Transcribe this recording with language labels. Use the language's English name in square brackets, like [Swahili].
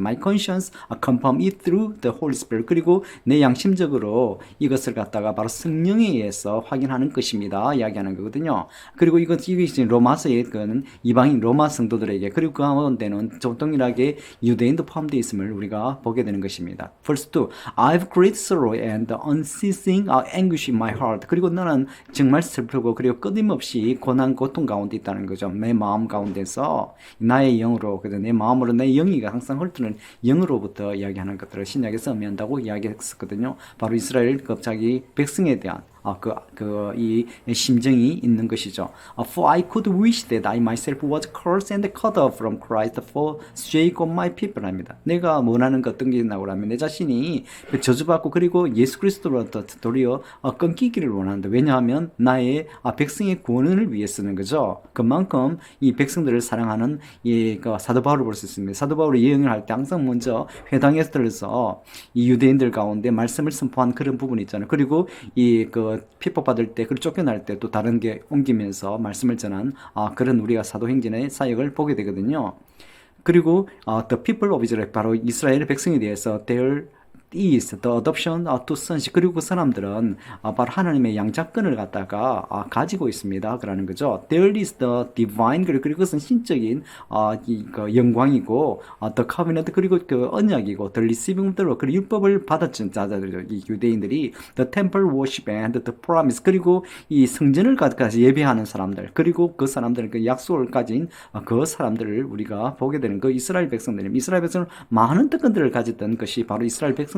[English] My conscience confirm it through the Holy Spirit. [Korean] 그리고 내 양심적으로 이것을 갖다가 바로 성령에 의해서 확인하는 것입니다. 이야기하는 거거든요. 그리고 이게 지금 로마서의 그는 이방인 로마 성도들에게 그리고 그 가운데는 동일하게 유대인도 포함되어 있음을 우리가 보게 되는 것입니다. [English] Verse 2. I've great sorrow and unceasing anguish in my heart. [Korean] 그리고 나는 정말 슬프고 그리고 끊임없이 고난 고통 가운데 있다는 거죠. 내 마음 가운데서 나의 영으로 그래서 내 마음으로 내 영이가 항상 훑는 영으로부터 이야기하는 것들을 신약에서 의미한다고 이야기했었거든요. 바로 이스라엘 자기 백성에 대한 이 심정이 있는 것이죠. [English] For I could wish that I myself was cursed and cut off from Christ for sake of my people [Korean] 합니다. 내가 원하는 것 어떤 게 있나고 하면 내 자신이 저주받고 그리고 예수 그리스도로부터 도리어 끊기기를 원하는데 왜냐하면 나의 백성의 구원을 위해 쓰는 거죠. 그만큼 이 백성들을 사랑하는 사도 바울을 볼 수 있습니다. 사도 바울이 예언을 할 때 항상 먼저 회당에 들어서 이 유대인들 가운데 말씀을 선포한 그런 부분이 있잖아요. 그리고 핍박받을 때, 그리고 쫓겨날 때 또 다른 게 옮기면서 말씀을 전한 그런 우리가 사도행전의 사역을 보게 되거든요. 그리고 [English] the people of Israel, [Korean] 바로 이스라엘의 백성에 대해서 [English] their is the adoption to sonship. [Korean] 그리고 그 사람들은 바로 하나님의 양자권을 갖다가 가지고 있습니다. 그러는 거죠. [English] There is the divine, [Korean] 그리고 그것은 신적인 그 영광이고 [English] the covenant, [Korean] 그리고 그 언약이고 [English] the receiving the law, [Korean] 그리고 율법을 받았던 자들이죠. 이 유대인들이 [English] the temple worship and the promise, [Korean] 그리고 이 성전을 가서 예배하는 사람들, 그리고 그 사람들은 그 약속을 가진 그 사람들을 우리가 보게 되는 그 이스라엘 백성들입니다. 이스라엘 백성은 많은 특권들을 가졌던 것이 바로 이스라엘 백성